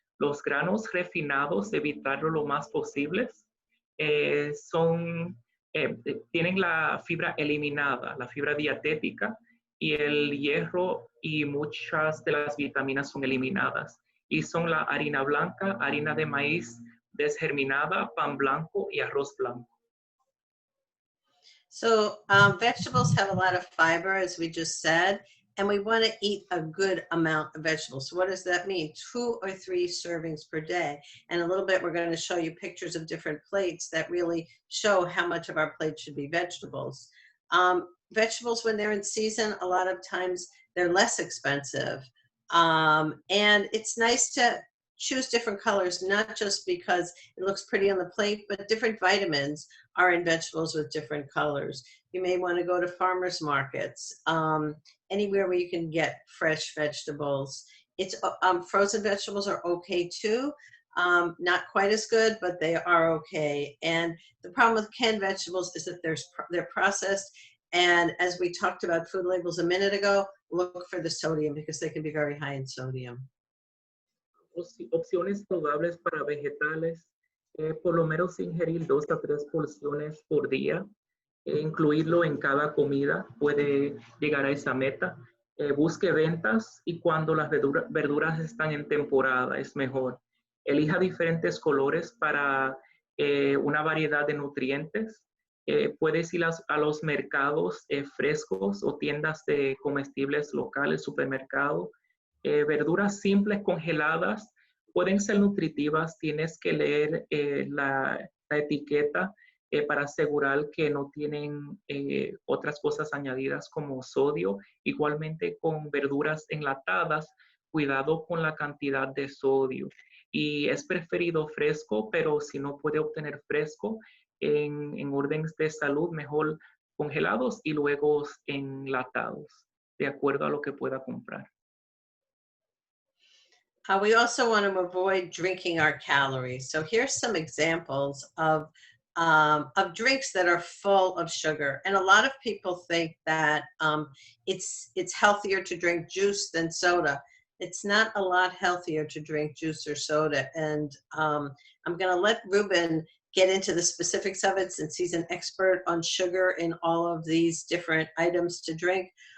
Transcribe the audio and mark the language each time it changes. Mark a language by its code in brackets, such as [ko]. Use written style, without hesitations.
[es] Los granos refinados, evitarlo lo más posible, tienen la fibra eliminada, la fibra dietética, y el hierro y muchas de las vitaminas son eliminadas. Y son la harina blanca, harina de maíz desgerminada, pan blanco y arroz blanco. [en] So vegetables have a lot of fiber, as we just said, and we want to eat a good amount of vegetables. So what does that mean? 2 or 3 servings per day. And a little bit, we're going to show you pictures of different plates that really show how much of our plate should be vegetables. Vegetables, when they're in season, a lot of times they're less expensive. And it's nice to choose different colors, not just because it looks pretty on the plate, but different vitamins are in vegetables with different colors. You may want to go to farmers markets, anywhere where you can get fresh vegetables. It's frozen vegetables are okay too. Not quite as good, but they are okay. And the problem with canned vegetables is that they're processed. And as we talked about food labels a minute ago, look for the sodium because they can be very high in sodium. [es] Opciones saludables para vegetales, por lo menos ingerir 2 a 3 porciones por día, incluirlo en cada comida puede llegar a esa meta. Busque ventas y cuando las verduras están en temporada es mejor. Elija diferentes colores para una variedad de nutrientes. Puedes ir a los mercados frescos o tiendas de comestibles locales, supermercados. Verduras simples congeladas pueden ser nutritivas. Tienes que leer la etiqueta para asegurar que no tienen otras cosas añadidas como sodio. Igualmente con verduras enlatadas cuidado con la cantidad de sodio. Y es preferido fresco, pero si no puede obtener fresco, en órdenes de salud, mejor congelados y luego enlatados, de acuerdo a lo que pueda comprar. [en] We also want to avoid drinking our calories. So here's some examples of drinks that are full of sugar. And a lot of people think that it's healthier to drink juice than soda. It's not a lot healthier to drink juice or soda. And I'm going to let Ruben get into the specifics of it since he's an expert on sugar in all of these different items to drink.